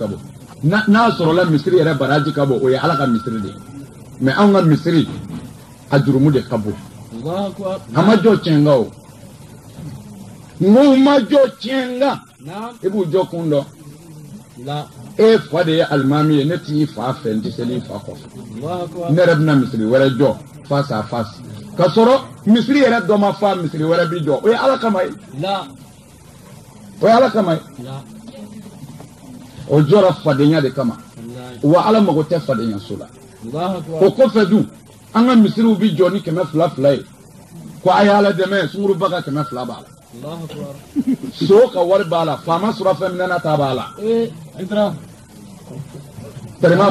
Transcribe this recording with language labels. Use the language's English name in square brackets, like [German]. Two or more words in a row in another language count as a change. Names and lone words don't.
[Bambara] bɔ n'a sɔrɔla misiri yɛrɛ baraji ka bɔ o ye ala ka misiri de mais anw ka misiri a jurumu de ka bon a ma jɔ tiɲɛnka o n'u ma jɔ tiɲɛnka i b'u jɔ kun dɔn e fa de ye alimami ye ne t'i fa fɛ n tɛ seli i fa kɔfɛ ne yɛrɛ bɛna misiri wɛrɛ jɔ [French] face à face [Bambara] ka sɔrɔ misiri yɛrɛ dɔ ma fa misiri wɛrɛ bi jɔ o ye ala kama ye o ye ala kama ye o jɔra fadenya de kama wa ala mago tɛ fadenya so la o kɔfɛ dun an ka misiriw bi jɔ ni 200 ye ko a ye ala dɛmɛ sunguruba ka 200 b'a la so ka wari b'a la faama sɔrɔ fɛn min na ta b'a la tɛrɛma